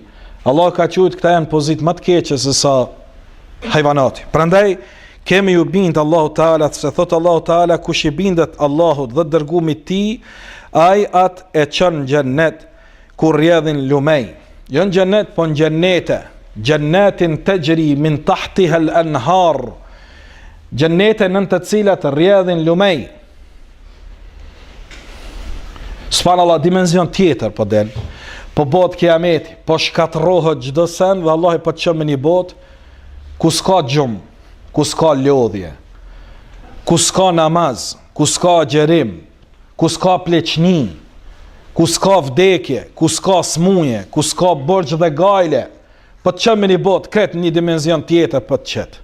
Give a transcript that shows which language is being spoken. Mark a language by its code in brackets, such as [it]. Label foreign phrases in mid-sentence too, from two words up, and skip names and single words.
[sq] Allah ka qujt këta janë pozit më të keqe se sa hajvanati. Prandaj kemi ju bindë Allahu Teala, se thotë Allahu Teala, kush i bindet Allahut dhe dërgumit ti, ai atë e çon në xhennet ku rrjedhin lumej. Jo në xhennet, po në xhennete. [ar] جنات تجري من تحتها الأنهار. [sq] Xhennete në të cilat rrjedhin lumej. Subhanallahu, dimension tjetër po del. Po botë kiameti, po shkatërrohet çdo sen dhe Allah po të çon në një botë ku s'ka gjumë, ku s'ka lodhje, ku s'ka namaz, ku s'ka xherim, ku s'ka pleqni, ku s'ka vdekje, ku s'ka smuje, ku s'ka borxh dhe gajle, po të qëmë një botë, kretë një dimenzion tjetër po të qëtë.